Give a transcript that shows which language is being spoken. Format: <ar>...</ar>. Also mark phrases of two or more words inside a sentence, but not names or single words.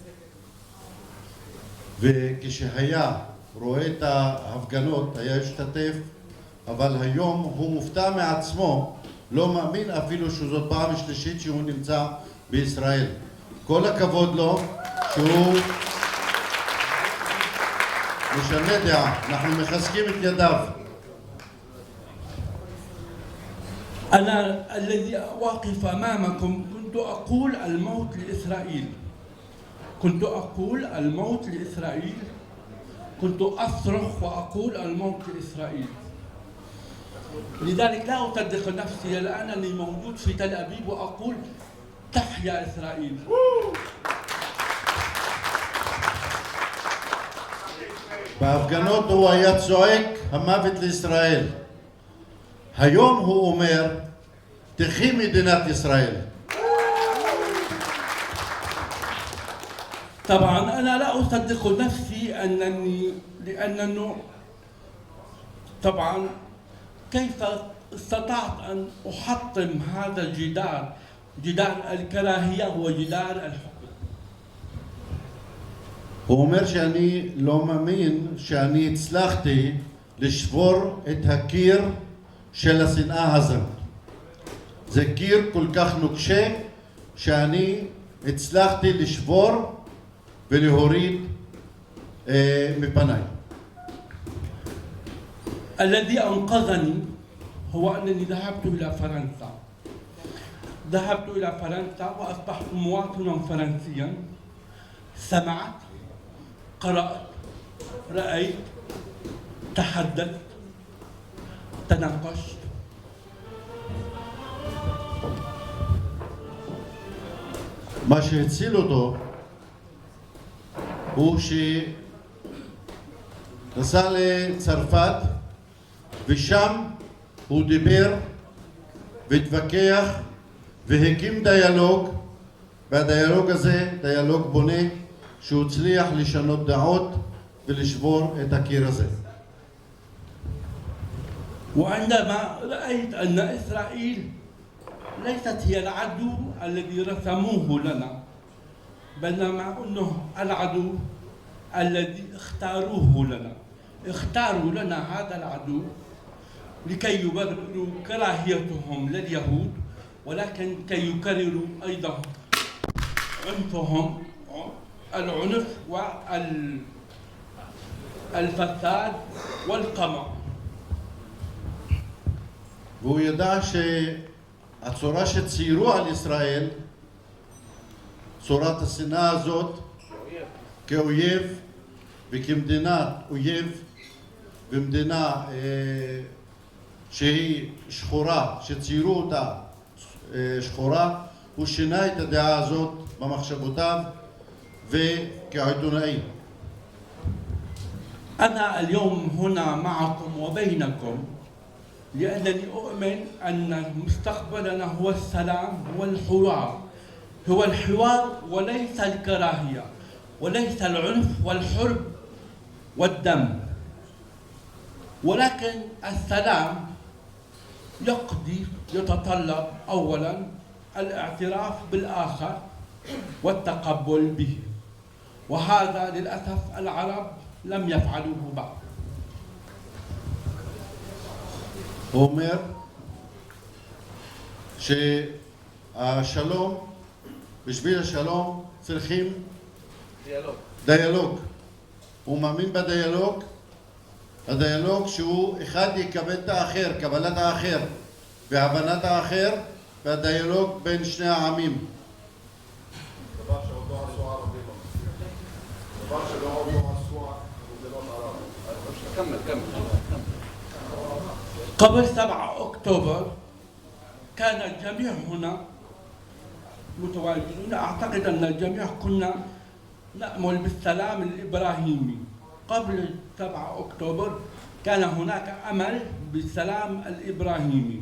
<he>וכשהיה רואה את ההפגנות היה השתתף, אבל היום הוא מופתע מעצמו, לא מאמין אפילו שזאת פעם שלישית שהוא נמצא בישראל. כל הכבוד לו שהוא משנה דעה, אנחנו מחזקים את ידיו.</he> <ar>أنا الذي واقف أمامكم كنت أقول الموت لإسرائيل، كنت أقول الموت لإسرائيل، كنت أصرخ وأقول الموت لإسرائيل. لذلك لا أصدق نفسي الآن أني موجود في تل أبيب وأقول تحيا إسرائيل.</ar> <he>בהפגנות הוא היה צועק המוות לישראל. היום הוא אומר תחי מדינת ישראל.</he> <ar>طبعا أنا لا أصدق نفسي لأنه طبعا كيف استطعت أن أحطم هذا الجدار، جدار الكراهية وجدار الحب.</ar> <he>הוא אומר שאני לא מאמין שאני הצלחתי לשבור את הקיר של השנאה הזאת. זה קיר כל כך נוקשה שאני הצלחתי לשבור ולהוריד מפניי.</he> <ar>الذي أنقذني هو أنني ذهبت إلى فرنسا. ذهبت إلى فرنسا وأصبحت مواطنا فرنسيا. سمعت، قرأت، رأيت، تحدثت، تناقشت.</ar> <he>מה שהציל אותו הוא שנסע לצרפת ושם הוא דיבר והתווכח והקים דיאלוג, והדיאלוג הזה דיאלוג בונה שהוא הצליח לשנות דעות ולשבור את הקיר הזה.</he> <ar>وعندما رأيت أن إسرائيل ليست هي العدو الذي رسموه لنا، بينما أنه العدو الذي اختاروه لنا. اختاروا لنا هذا العدو لكي يبرروا كراهيتهم لليهود، ولكن كي يكرروا أيضا عنفهم، العنف والفساد والقمع.</ar> <he>והוא ידע שהצורה שציירו על ישראל, צורת השנאה הזאת, כאויב וכמדינת אויב ומדינה שהיא שחורה, שציירו אותה שחורה, הוא שינה את הדעה הזאת במחשבותיו וכעיתונאי.</he> <ar>أنا اليوم هنا معكم وبينكم لأنني أؤمن أن مستقبلنا هو السلام، هو الحوار، هو الحوار وليس الكراهية وليس العنف والحرب والدم، ولكن السلام يتطلب أولا الاعتراف بالآخر والتقبل به، وهذا للأسف العرب لم يفعلوه بعد.</ar> <he>הוא אומר שהשלום, בשביל השלום צריכים דיאלוג. הוא מאמין בדיאלוג, הדיאלוג שהוא אחד יקבל את האחר, קבלת האחר והבנת האחר, והדיאלוג בין שני העמים. דבר שעוד לא עשו ערבים, דבר שלא עוד לא עשו מדינות ערב.</he> <ar>كمل قبل 7 أكتوبر كان الجميع هنا متواجدون. أعتقد أن الجميع كنا نأمل بالسلام الإبراهيمي. قبل 7 أكتوبر كان هناك أمل بالسلام الإبراهيمي.</ar>